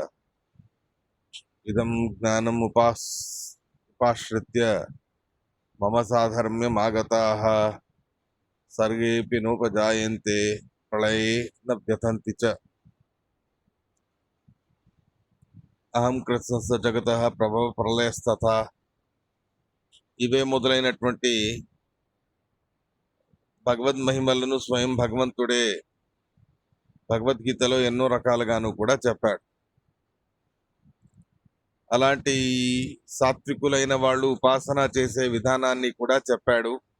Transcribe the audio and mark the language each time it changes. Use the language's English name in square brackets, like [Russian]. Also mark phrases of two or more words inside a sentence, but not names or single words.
[Sanskrit] इदं ज्ञानम् उपाश्रित्य मम साधर्म्यमागताः सर्गेऽपि नोपजायन्ते प्रलये न व्यथन्ति च। అహం కృత్స్నస్య జగతః ప్రభవ ప్రళయస్తథా. [Telugu] ఇవే మొదలైనటువంటి భగవద్ మహిమలను స్వయం భగవంతుడే భగవద్గీతలో ఎన్నో రకాలుగాను కూడా చెప్పాడు. అలాంటి సాత్వికులైన వాళ్ళు ఉపాసన చేసే విధానాన్ని కూడా చెప్పాడు.